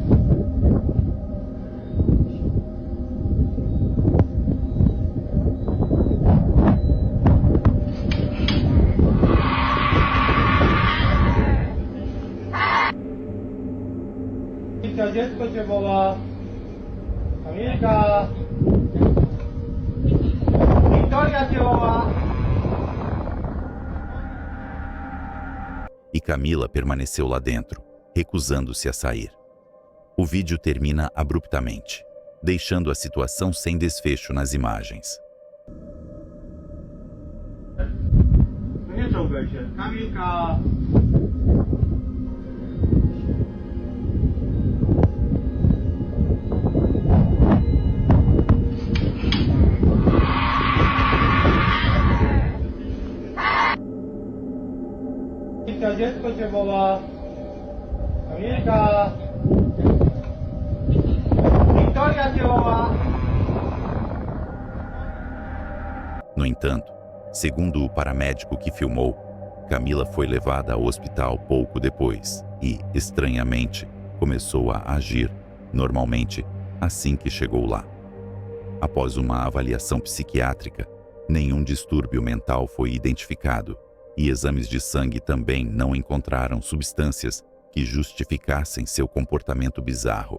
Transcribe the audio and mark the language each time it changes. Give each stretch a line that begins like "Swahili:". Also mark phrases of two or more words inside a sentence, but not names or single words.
Polish: Kamilka, dziecko cię woła. Kamilka. Wiktoria cię woła.
Portuguese: E Camila permaneceu lá dentro, recusando-se a sair. O vídeo termina abruptamente, deixando a situação sem desfecho nas imagens.
Polish: No nie czołgaj się. Kamilka. Kamilka, dziecko cię woła. Kamilka. Wiktoria cię woła.
Portuguese: No entanto, segundo o paramédico que filmou, Camila foi levada ao hospital pouco depois e, estranhamente, começou a agir normalmente assim que chegou lá. Após uma avaliação psiquiátrica, nenhum distúrbio mental foi identificado e exames de sangue também não encontraram substâncias que justificassem seu comportamento bizarro.